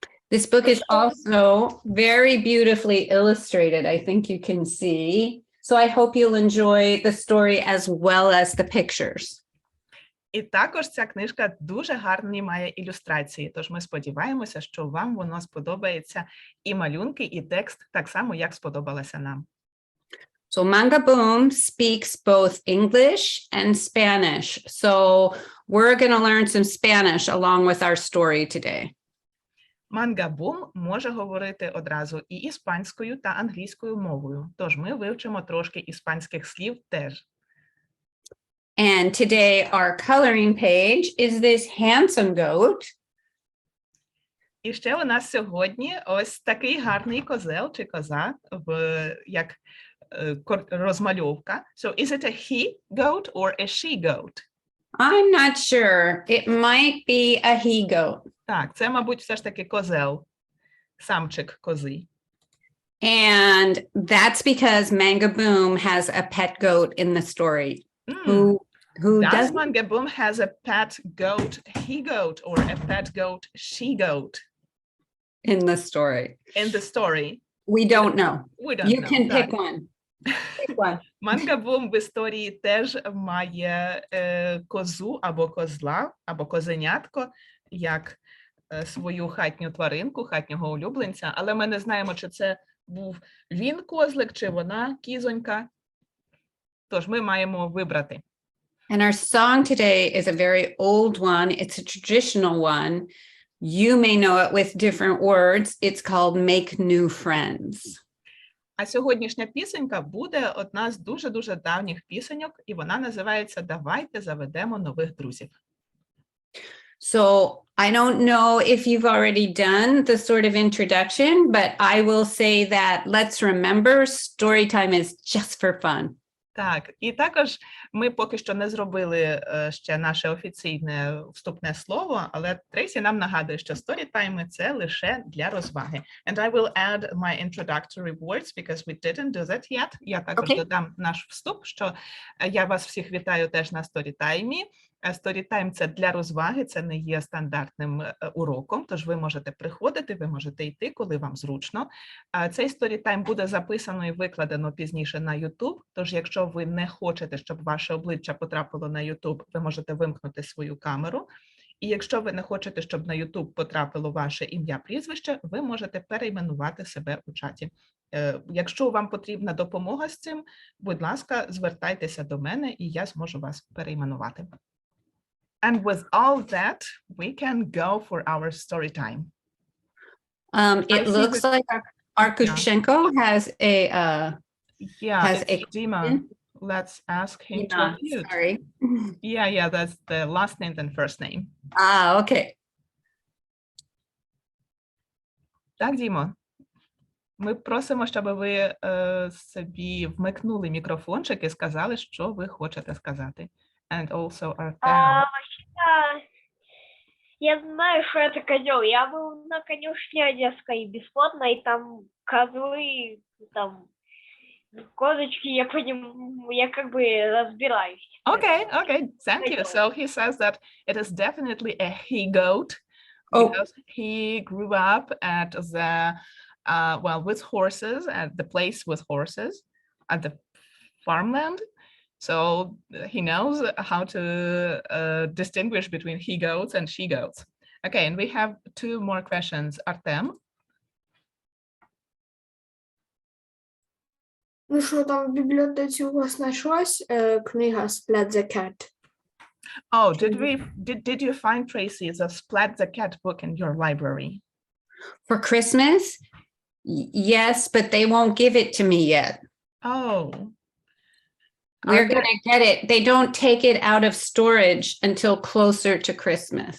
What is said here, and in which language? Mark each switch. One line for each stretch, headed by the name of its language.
English: This book is also very beautifully illustrated, I think you can see. So I hope you'll enjoy the story as well as the pictures.
Ukrainian: І також ця книжка дуже гарні має ілюстрації, тож ми сподіваємося, що вам воно сподобається і малюнки, і текст так само, як сподобалося нам.
English: So Mangaboom speaks both English and Spanish. So we're going to learn some Spanish along with our story today.
Ukrainian: Mangaboom може говорити одразу і іспанською, та англійською мовою, тож ми вивчимо трошки іспанських слів теж.
English: And today our coloring page is this handsome goat.
Ukrainian: І ще у нас сьогодні ось такий гарний козел чи коза, як розмальовка.
English: So is it a he goat or a she goat? I'm not sure. It might be a he goat.
Ukrainian: Так, це, мабуть, все ж таки козел, самчик кози.
English: And that's because Mangaboom has a pet goat in the story. Who Does does Mangaboom has a pet goat, he goat, or a pet goat, she goat in the story? in the story? We don't know. We don't You know. can pick
Ukrainian: Так.
English: one. Pick one.
Ukrainian: Mangaboom в історії теж має козу або козла, або козенятко, як свою хатню тваринку, хатнього улюбленця, але ми не знаємо, чи це був він козлик, чи вона кізонька. Тож ми маємо вибрати.
English: And our song today is a very old one. It's a traditional one. You may know it with different words. It's called Make New Friends.
Ukrainian: А сьогоднішня пісенька буде одна з дуже-дуже давніх пісеньок, і вона називається «Давайте заведемо нових друзів».
English: So I don't know if you've already done the sort of introduction, but I will say that let's remember story time is just for fun.
Ukrainian: Так, і також ми поки що не зробили ще наше офіційне вступне слово, але Трейсі нам нагадує, що сторітайми – це лише для розваги.
English: And I will add my introductory words because we didn't do that yet.
Ukrainian: Я також додам наш вступ, що я вас всіх вітаю теж на сторітаймі. Storytime – це для розваги, це не є стандартним уроком, тож ви можете приходити, ви можете йти, коли вам зручно. Цей Storytime буде записано і викладено пізніше на YouTube, тож якщо ви не хочете, щоб ваше обличчя потрапило на YouTube, ви можете вимкнути свою камеру. І якщо ви не хочете, щоб на YouTube потрапило ваше ім'я, прізвище, ви можете перейменувати себе у чаті. Якщо вам потрібна допомога з цим, будь ласка, звертайтеся до мене, і я зможу вас перейменувати.
English: And with all that, we can go for our story time. It looks like Arkushenko has a has it's Dima. Let's ask him to unmute. Sorry. Yeah, that's the last name and first name. Okay.
Ukrainian: Так, Дімо. Ми просимо, щоб ви собі вмикнули мікрофончик і сказали, що ви хочете сказати.
English: And also Arthur.
Russian: Я знаю, что это козел. Я был на конюшне одесской бесплатно, и там козлы там Козочки, я как бы разбираюсь.
English: Okay, thank you. He-goat. So he says that it is definitely a he-goat Oh. because he grew up at the, with horses, at the place with horses, at the farmland. So he knows how to distinguish between he-goats and she-goats. Okay, and we have two more questions. Artem?
Ukrainian: Ну що там в бібліотеці у вас знайшлась книга Splat the Cat?
English: Oh, did you find, Tracy, the Splat the Cat book in your library? For Christmas? Yes, but they won't give it to me yet. Oh. We're going to get it. They don't take it out of storage until closer to Christmas.